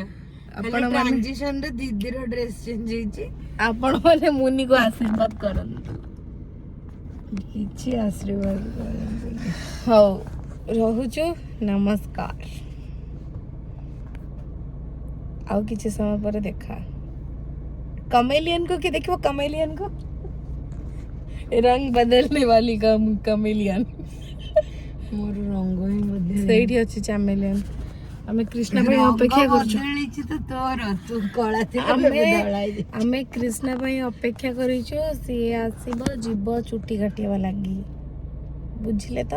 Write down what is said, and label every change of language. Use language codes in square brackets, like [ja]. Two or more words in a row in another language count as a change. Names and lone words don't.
[or] ଆପଣ ଟ୍ରାନଜିସନ ରେ ଦିଦିର ଡ୍ରେସ ଚେଞ୍ଜ ହେଇଛି। ଆପଣ ମାନେ ମୁନିକୁ ଆଶୀର୍ବାଦ କରନ୍ତୁ। କିଛି ଆଶୀର୍ବାଦ କରନ୍ତୁ। ହଉ ରହୁଛୁ, ନମସ୍କାର। ଆଉ କିଛି ସମୟ ପରେ ଦେଖା। [hi] कमेलियन को कि देखो कमेलियन को रंग बदलने वाली कमेलियन [or] ମୋର ରଙ୍ଗ ହିଁ ବଦଳି ସେଇଠି ଅଛି ଚାମେଲିୟନ। ଆମେ କ୍ରିଷ୍ଣା ପାଇଁ ଅପେକ୍ଷା କରୁଛୁ। ବଦଳିଛି ତ ତୋର, ତୁ କଳା ଥିଲା ଏବେ ଧଳା ହେଇଯାଇଛି। ଆମେ କ୍ରିଷ୍ଣା ପାଇଁ ଅପେକ୍ଷା କରିଛୁ। ସିଏ ଆସିବ, ଯିବ ଚୁଟି କାଟିବା ଲାଗି। ବୁଝିଲେ ତ?